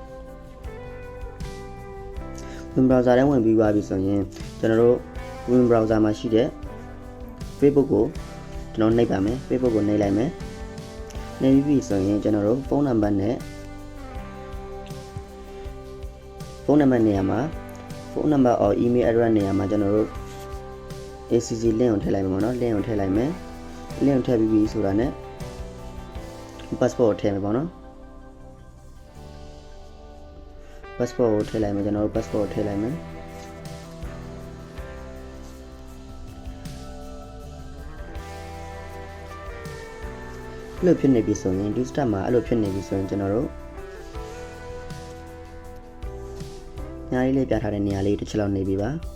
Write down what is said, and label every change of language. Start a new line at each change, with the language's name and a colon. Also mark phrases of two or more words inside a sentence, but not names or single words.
Burmese: Puffin browser ထဲဝင်ပြီးသွားပြီဆိုရင်ကျွန်တော်တို့ Puffin browser မှာရှိတဲ့ Facebook ကိုကျွန်တော်နှိပ်ပါမယ် Facebook ကိုနှိပ်လိုက်မယ်နှိပ်ပြီးဆိုရင်ကျွန်တော်တို့ဖုန်းနံပါတ်နဲ့ဖုန်းနံပါတ်နေရာမှာဖုန်းနံပါတ်
English: or email address
Burmese: နေရာမှာကျွန်တော်တို့
English: ACC link
Burmese: ကိုထည့်လိုက်မယ်ပေါ့နော် link ကိုထည့်လိုက်မယ် link ကိုထည့်ပြီးပြီဆိုတာနဲ့ passport ကိုထည့်မယ်ပေါ့နော် passport ကိုထည့်လိုက်မယ်ကျွန်တော်တို့ passport ကိုထည့်လိုက်မယ်အဲ့လိုဖြစ်နေပြီဆိုရင်ဒီ step မှာအဲ့လိုဖြစ်နေပြီဆိုရင်ကျွန်တော်တို့ညာလေးလေးပြထားတဲ့နေရာလေးတစ်ချက်လောက်နေပြီပါ